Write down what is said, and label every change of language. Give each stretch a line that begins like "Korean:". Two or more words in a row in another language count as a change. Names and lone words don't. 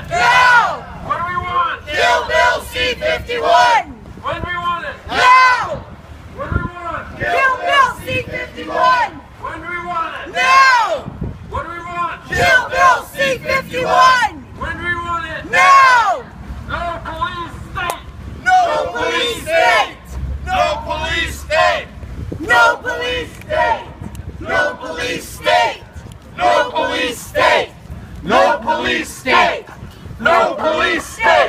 English: Now! What do we want? Kill BillC51! When do we want it? Now! What do we want? Kill BillC51! When do we want it? Now! What do we want? Kill BillC51! When do we want it? Now! No police state! No police state! No police state! No police state! No police state! No police state! No police state! No police state!